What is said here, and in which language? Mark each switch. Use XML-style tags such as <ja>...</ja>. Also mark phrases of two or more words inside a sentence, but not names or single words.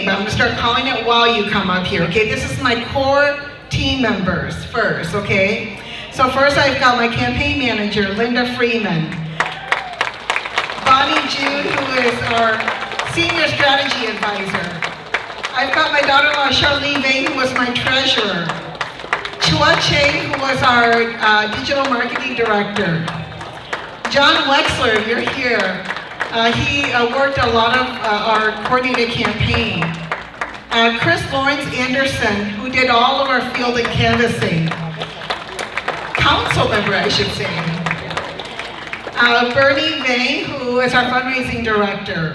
<en>I'm going to start calling it while you come up here, okay? This is my core team members first, okay? So first I've got my campaign manager, Linda Freeman. Bonnie Jude, who is our senior strategy advisor. I've got my daughter-in-law, Charlene Vang, who was my treasurer. Chua Cheng, who was our digital marketing director. John Wexler, you're here. He worked a lot of our coordinated campaign. Chris Lawrence Anderson, who did all of our field and canvassing. Council member, I should say. Bernie Vang, who is our fundraising director.</en>